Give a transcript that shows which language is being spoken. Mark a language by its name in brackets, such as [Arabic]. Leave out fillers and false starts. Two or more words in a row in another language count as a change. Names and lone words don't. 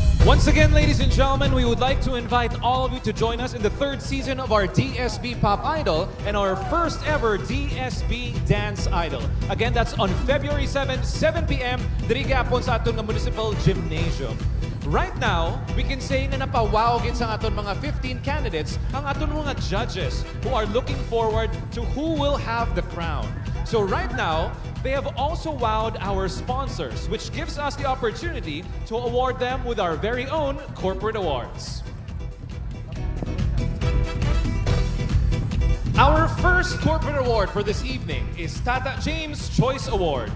[English] Once again, ladies and gentlemen, we would like to invite all of you to join us in the third season of our DSB Pop Idol and our first ever DSB Dance Idol. Again, that's on February 7, 7 p.m. [Hiligaynon] diri gyapon sa aton nga Municipal Gymnasium. [English] Right now, we can say [Hiligaynon] na napawaw gid sa aton mga 15 candidates ang aton mga judges [English] who are looking forward to who will have the crown. So right now, they have also wowed our sponsors, which gives us the opportunity to award them with our very own corporate awards. Our first corporate award for this evening is Tata James Choice Award.